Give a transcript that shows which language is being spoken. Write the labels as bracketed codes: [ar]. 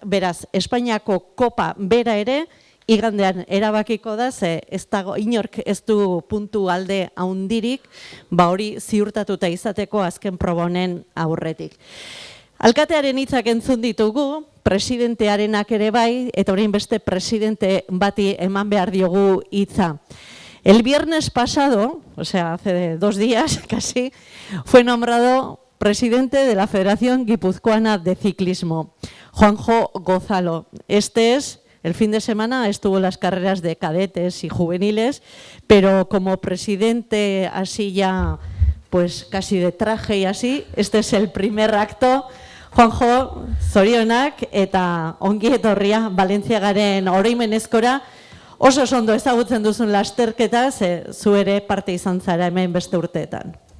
[eu] Beraz, Espainiako kopa bera ere, igandean erabakiko da, ze ez dago, inork ez du puntu alde haundirik, hori ziurtatuta izateko azken proba honen aurretik. Alkatearen hitzak entzun ditugu, presidentearenak ere bai, eta orain beste presidente bati eman behar diogu hitza. [es] El viernes pasado, o sea, hace 2 días casi, fue nombrado presidente de la Federación Guipuzcoana de Ciclismo, Juanjo Gozalo. El fin de semana estuvo en las carreras de cadetes y juveniles, pero como presidente así ya, pues casi de traje y así, este es el primer acto. [eu] Juanjo, zorionak eta ongi etorria Valentziagaren oroimenezkora, oso ondo ezagutzen duzun lasterketa, zu ere parte izan zara hemen beste urteetan.